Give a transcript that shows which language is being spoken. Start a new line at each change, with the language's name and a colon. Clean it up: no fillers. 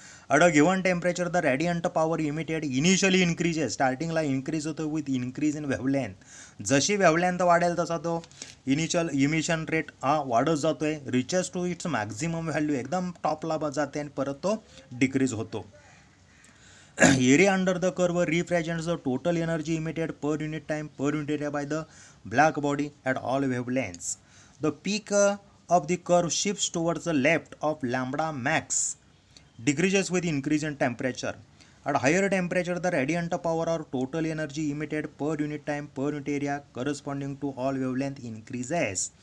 English: At a given temperature, the radiant power emitted initially increases. स्टार्टिंगला increase होतो with increase in wavelength.
Marathi: जशी wavelength वाढेल तसा तो इनिशियल इमिशन रेट वाढत जातोय,
English: reaches to its maximum value,
Marathi: एकदम टॉपला जाते आणि परत तो डिक्रीज होतो.
English: Area under the curve represents the total energy emitted per unit time per unit area by the black body at all wavelengths. The peak of the curve shifts towards the left of lambda max decreases with increase in temperature. At higher temperature, the radiant power or total energy emitted per unit time per unit area corresponding to all wavelength increases.